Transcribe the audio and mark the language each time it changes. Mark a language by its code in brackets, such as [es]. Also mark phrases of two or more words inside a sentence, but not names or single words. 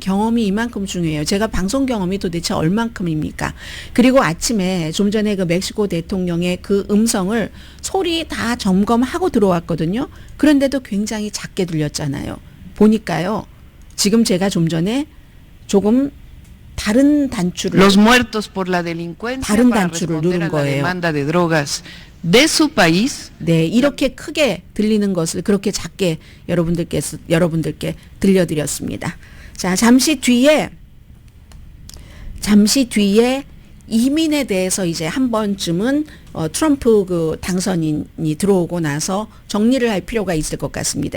[ko] 경험이 이만큼 중요해요. 제가 방송 경험이 도대체 얼만큼입니까? 그리고 아침에 좀 전에 그 멕시코 대통령의 그 음성을 소리 다 점검하고 들어왔거든요. 그런데도 굉장히 작게 들렸잖아요. 보니까요. 지금 제가 좀 전에 조금 다른 단추를 [es] Los muertos por la delincuencia [ko] 다른 [es] para [ko] 단추를 [es] responder [ko] 누른 [es] a la [ko] 거예요. [es] demanda de drogas de su país. [ko] 네, 이렇게 크게 들리는 것을 그렇게 작게 여러분들께 들려드렸습니다. 자, 잠시 뒤에 이민에 대해서 이제 한 번쯤은 트럼프 그 당선인이 들어오고 나서 정리를 할 필요가 있을 것 같습니다.